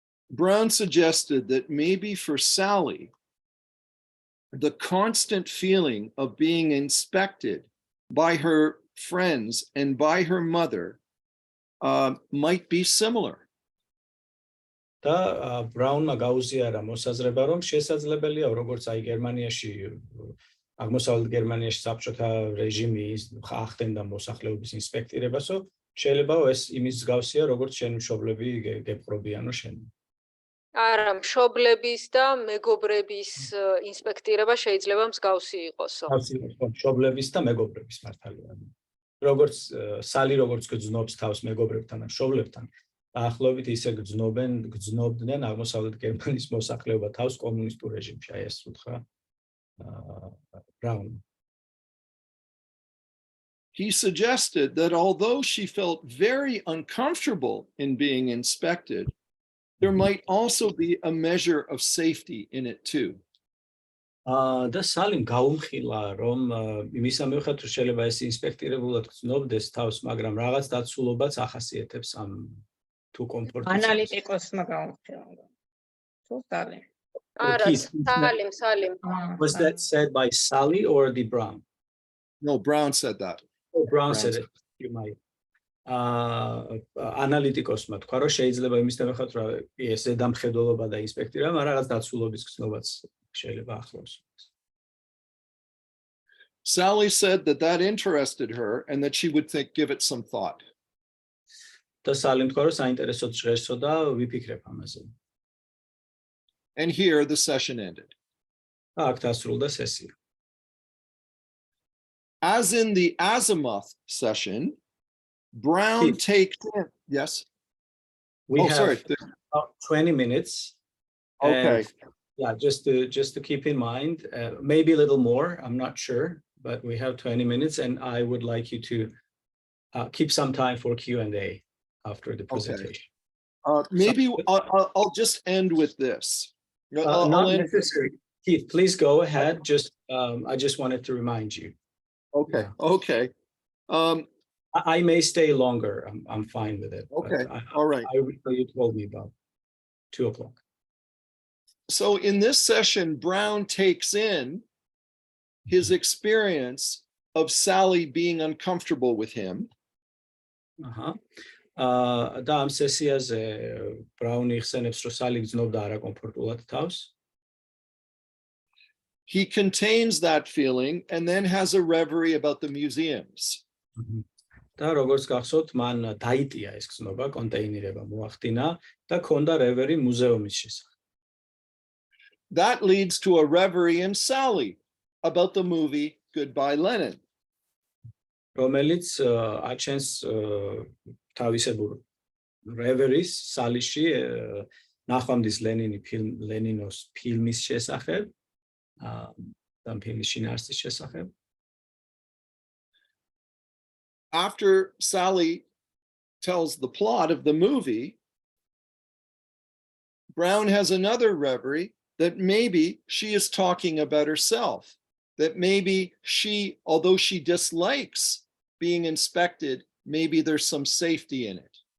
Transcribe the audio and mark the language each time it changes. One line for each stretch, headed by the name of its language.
English: Brown suggested that maybe for Sally, the constant feeling of being inspected by her friends and by her mother might be similar.
Georgian: და ბრაუნმა გაუზიარა მოსაზრება, რომ შესაძლებელია, როგორც აი გერმანიაში, აღმოსავლეთ გერმანიაში საბჭოთა რეჟიმი ახდენდა მოსახლეობის ინსპექტირებასო, შეიძლება ეს იმის მსგავსია, როგორც შენ მშობლები გეპყრობიანო შენ. არა, მშობლების და მეგობრების ინსპექტირება შეიძლება მსგავსი იყოსო. მშობლების და მეგობრების მართალია. როგორც სალი როგორც გძნობს თავს მეგობრებთან და მშობლებთან, დაახლოებით ისე გძნობდნენ აღმოსავლეთ გერმანიის მოსახლეობა თავს კომუნისტურ რეჟიმში, აი ეს უთხრა ბრაუნ.
English: He suggested that although she felt very uncomfortable in being inspected, there might also be a measure of safety in it too.
Georgian: და სალიმ გაუმხილა, რომ იმისა მიუხედავად შეიძლება ეს ინსპექტირებულად გძნობდეს თავს, მაგრამ რაღაც დაცულობაც ახასიათებს ამ თუ კომფორტს. ანალიტიკოსმა გაუმხილა. თუ სალიმ. არა, სალიმ.
English: Was that said by Sally or the Brown? No, Brown said that. Oh, Brown said it. You might.
Georgian: ანალიტიკოსმა თქვა, რომ შეიძლება იმის თანახმად რა ეს დამხედველობა და ინსპექტირება, მაგრამ რაღაც დაცულობის გზნობაც შეიძლება ახლავს.
English: Sally said that that interested her and that she would give it some thought.
Georgian: და სალიმ თქვა, რომ საინტერესოდ ჟღერსო და ვიფიქრებ ამაზე.
English: And here the session ended.
Georgian: აქ დასრულდა სესია.
English: As in the azimuth session, Brown takes in. Yes. We have about 20 minutes. Okay. Yeah, just to keep in mind, maybe a little more. I'm not sure, but we have 20 minutes, and I would like you to keep some time for Q&A after the presentation. Maybe I'll just end with this. Not necessary. Keith, please go ahead. I just wanted to remind you. Okay. Okay. I may stay longer. I'm fine with it. Okay. All right. You told me about 2:00. So in this session, Brown takes in his experience of Sally being uncomfortable with him.
Georgian: და ამ სესიაზე ბრაუნი იხსენებს, რომ სალი გძნობდა არაკომფორტულად თავს.
English: He contains that feeling and then has a reverie about the museums.
Georgian: და როგორც გახსოვთ, მან დაიტია ეს გზნობა, კონტეინერება მოახდინა და ქონდა რევერი მუზეუმის შესახებ.
English: That leads to a reverie in Sally about the movie Goodbye Lenin.
Georgian: რომელიც აჩენს თავისებურ რევერის სალიში ნახვამდის ლენინოს ფილმის შესახებ და ფილმის შინაარსის შესახებ.
English: After Sally tells the plot of the movie, Brown has another reverie that maybe she is talking about herself, that maybe she, although she dislikes being inspected, maybe there's some safety in it.